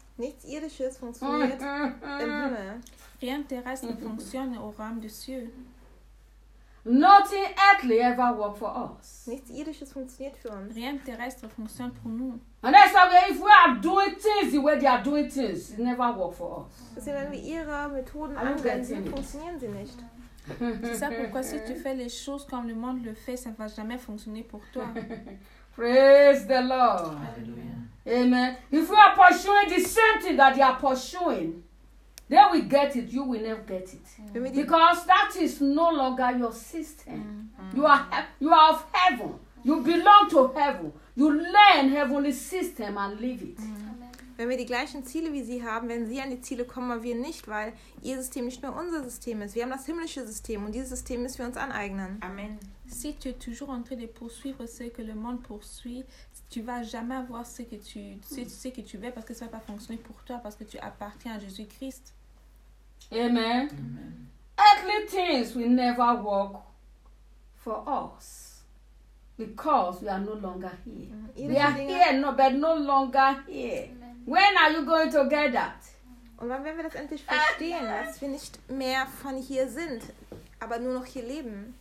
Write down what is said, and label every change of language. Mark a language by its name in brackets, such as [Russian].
[German] Nichts irdisches [French] fonctionne [German] im Himmel. [French] Rien terrestre ne fonctionne au royaume des cieux. [English] Nothing earthly ever worked for us. [German] Nichts irdisches funktioniert für uns. [French] Rien terrestre fonctionne pour nous. [English] And that's why if we are doing things the way they are doing things, it never worked for us. [German] Deswegen, wenn wir ihre Methoden anwenden, funktionieren sie nicht. [French] C'est ça pourquoi si tu fais les choses comme le monde le fait, ça ne va jamais fonctionner pour toi. [English] Praise the Lord. Alleluia. Amen. If we are pursuing the same thing that they are pursuing, then we get it, you will never get it. Mm-hmm. Because that is no longer your system. Mm-hmm. You are of heaven. You belong to heaven. You learn heavenly system and live it. Mm-hmm. [German] Wenn wir die gleichen Ziele wie sie haben, wenn sie an die Ziele kommen, wir nicht, weil ihr System nicht mehr unser System ist. Wir haben das himmlische System und dieses System müssen wir uns aneignen. Amen. [French] Si tu es toujours en train de poursuivre ce que le monde poursuit, tu ne vas jamais avoir ce que tu veux parce que ça ne va pas fonctionner pour toi parce que tu appartiens à Jésus-Christ. Amen. Amen. [English] Earthly things will never work for us because we are no longer here. We are here, but no longer here. Amen. When are you going to get that? [German] Und wann werden wir das endlich verstehen, dass wir nicht mehr von hier sind, aber nur noch hier leben?